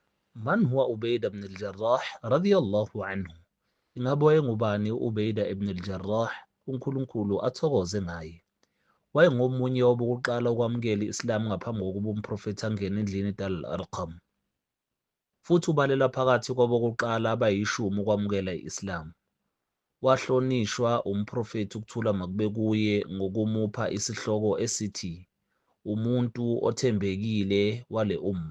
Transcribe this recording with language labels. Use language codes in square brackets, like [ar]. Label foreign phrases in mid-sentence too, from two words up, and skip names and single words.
[ar] من هو عبيدة بن الجراح رضي الله عنه? [zu] Ingabe wayengubani u-Ubaida ibn al-Jarrah, uNkulunkulu athokoze ngaye? Wayengomunye wabokuqala ukwamukela i-Islam ngaphambi kokuba umprofethi angene endlini Dar al-Arqam, futhi ubalelwa phakathi kwabokuqala abayishumi ukwamukela i-Islam. Wahlonishwa umprofethi ukuthula makube kuye ngokumupha isihloko esithi "umuntu othembekile wale umma".